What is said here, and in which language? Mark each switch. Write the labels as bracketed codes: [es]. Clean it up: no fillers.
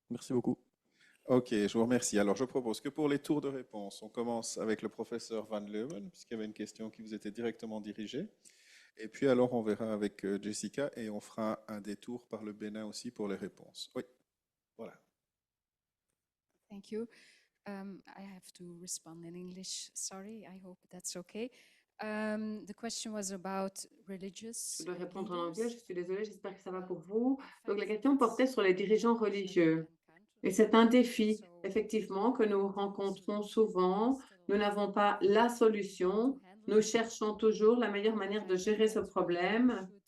[fr] Merci beaucoup. Ok, je vous remercie. Alors, je propose que pour les tours de réponse, on commence avec le professeur Van Leeuwen, puisqu'il y avait une question qui vous était directement dirigée. Et puis alors, on verra avec Jessica et on fera un détour par le Bénin aussi pour les réponses. Oui, voilà. [en] Thank you. I have to respond in English. Sorry, I hope that's okay. The question was about religious. [fr] Je dois répondre en anglais, je suis désolée, j'espère que ça va pour vous. Donc, la question portait sur les dirigeants religieux. Et c'est un défi, effectivement, que nous rencontrons souvent. Nous n'avons pas la solution. Nous cherchons toujours la meilleure manière de gérer ce problème.